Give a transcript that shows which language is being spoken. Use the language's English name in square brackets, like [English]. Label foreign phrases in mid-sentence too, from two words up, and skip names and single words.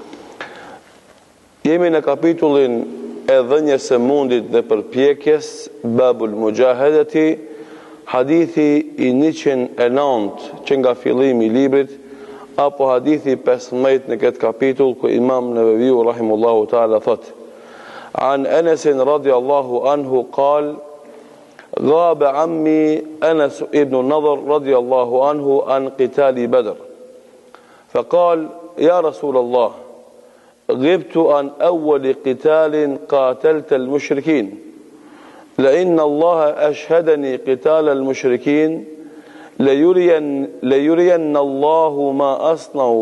[Albanian] Jemi në kapitullin e dhënjes së mundit dhe përpjekjes, [Arabic] باب المجاهدة, [Albanian] hadithi i 109 që nga fillimi i librit, apo hadithi 15 në këtë kapitull, ku Imam Neveviu [Arabic] رحمه الله تعالى thot: عن أنس رضي الله عنه قال: غاب عمي أنس ابن النضر رضي الله عنه عن قتال بدر، فقال: يا رسول الله، غبت عن أول قتال قاتلت المشركين، لأن الله أشهدني قتال المشركين ليرين الله ما أصنع.